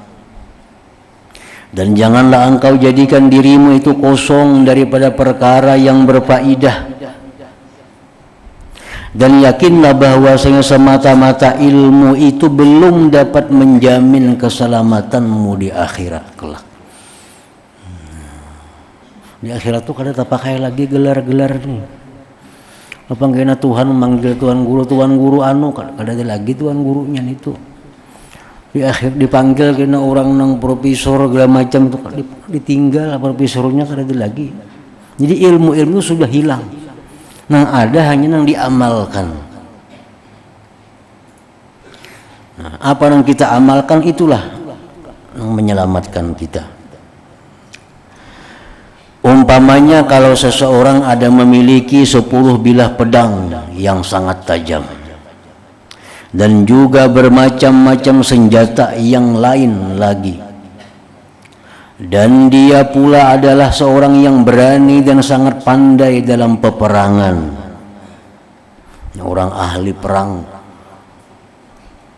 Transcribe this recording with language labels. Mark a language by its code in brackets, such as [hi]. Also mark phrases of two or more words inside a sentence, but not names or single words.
[id] Dan janganlah engkau jadikan dirimu itu kosong daripada perkara yang berfaedah. Dan yakinlah bahwasanya semata-mata ilmu itu belum dapat menjamin keselamatanmu di akhirat kelak. [bjn] Di akhirat tuh kada terpakai lagi gelar-gelar nih. Apa kena Tuhan memanggil tuan guru anu kada ada lagi tuan gurunya itu. Di akhir dipanggil kena orang nang profesor segala macam tuh ditinggal profesornya kada ada lagi. Jadi ilmu-ilmu sudah hilang. Nang ada hanya nang diamalkan. [id] Nah, apa yang kita amalkan itulah yang menyelamatkan kita. Umpamanya kalau seseorang ada memiliki 10 bilah pedang yang sangat tajam dan juga bermacam-macam senjata yang lain lagi, dan dia pula adalah seorang yang berani dan sangat pandai dalam peperangan, orang ahli perang.